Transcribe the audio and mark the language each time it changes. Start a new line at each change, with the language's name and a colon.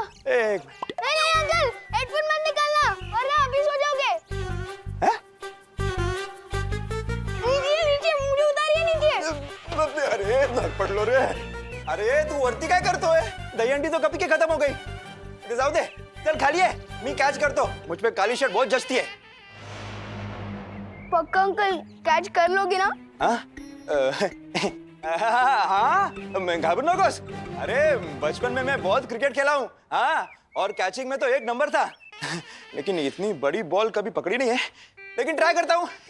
Hindi: एक नहीं नहीं अंकल, हेडफोन मत निकालना वरना अभी सो जाओगे। हैं? नीचे नीचे, मुझे उतारिए नीचे।
Marathi: अरे धर पड लो रे। अरे तू वरती काय करतोय?
Hindi: दहीहंडी तो कभी के खत्म हो गई।
Marathi: ते जाऊ दे,
Hindi: चल खाली है,
Marathi: मी कैच करतो।
Hindi: मुझ पे काली शर्ट बहुत जचती है। पक्का अंकल कैच कर लोगे ना? हाँ, मैं
Marathi: घाबरू नकोस।
Hindi: अरे बचपन में मैं बहुत क्रिकेट खेला हूँ। हाँ, और कैचिंग में तो एक नंबर था। लेकिन इतनी बड़ी बॉल कभी पकड़ी नहीं है। लेकिन ट्राई करता हूँ।